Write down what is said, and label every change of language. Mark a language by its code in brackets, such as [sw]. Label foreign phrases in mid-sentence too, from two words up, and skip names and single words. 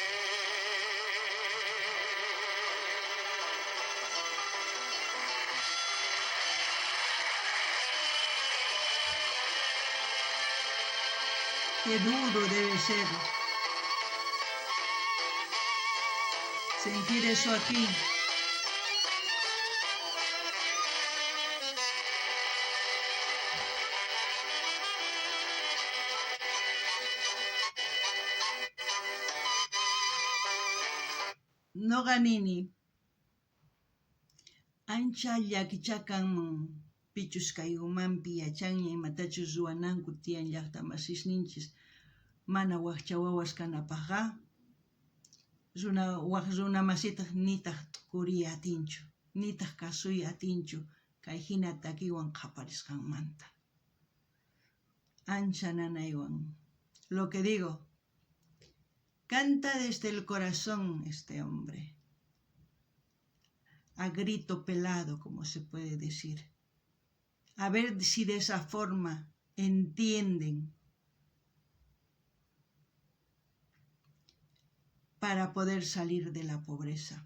[es] Qué duro debe ser sentir eso aquí. No ganini. [qu] Ancha llakichakanman pichus kay umanpi yachanña imatachus ruwananku tiyan llaqtamasisninchis mana waqcha wawas kanapaqqa waq runamasitaq nitaq t'ukuriy atinchu, nitaq kasuy atinchu kay hina takiwan qaparisqanmanta. Ancha nanaywan. [es] Lo que digo, canta desde el corazón este hombre. A grito pelado, como se puede decir. A ver si de esa forma entienden para poder salir de la pobreza.